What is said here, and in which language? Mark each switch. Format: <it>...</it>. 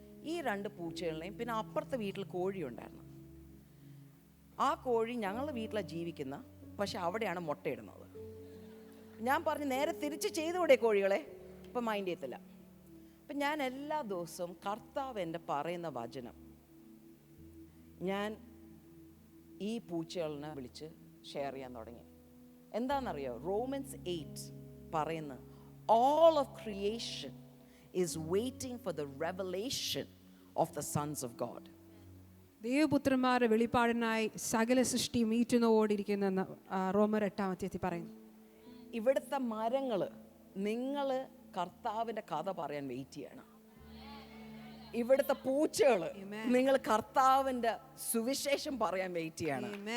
<ml>ഈ 2 പൂച്ചകളെയും, പിന്നെ അപ്പുറത്തെ വീട്ടിൽ കോഴി ഉണ്ടായിരുന്നു. ആ കോഴി ഞങ്ങളുടെ വീട്ടിലാണ് ജീവിക്കുന്ന, പക്ഷെ അവിടെയാണ് മുട്ടയിടുന്നത്. ഞാൻ പറഞ്ഞു, നേരെ തിരിച്ച് ചെയ്തുകൂടെ കോഴികളെ? ഇപ്പം മൈൻഡ് ചെയ്യത്തില്ല. അപ്പം ഞാൻ എല്ലാ ദിവസവും കർത്താവ് എൻ്റെ പറയുന്ന വചനം ഞാൻ ഈ പൂച്ചകളിനെ വിളിച്ച് ഷെയർ ചെയ്യാൻ തുടങ്ങി. എന്താണെന്നറിയോ?</ml> <en>Romans 8</en> <ml>പറയുന്ന</ml> <en>all of creation is waiting for the revelation of the sons of God.</en> <ml>ദൈവപുത്രന്മാരുടെ വെളിപ്പാടിനായി സകല സൃഷ്ടിയും ഈറ്റുന്നോടിരിക്കുന്നെന്ന് റോമർ 8 പറയുന്നു. ഇവിടുത്തെ മരങ്ങൾ, നിങ്ങൾ കർത്താവിൻ്റെ കഥ പറയാൻ വെയിറ്റ് ചെയ്യണം. ഇവിടുത്തെ പൂച്ചകൾ, നിങ്ങൾ കർത്താവിൻ്റെ സുവിശേഷം പറയാൻ വെയിറ്റ് ചെയ്യണം.</ml>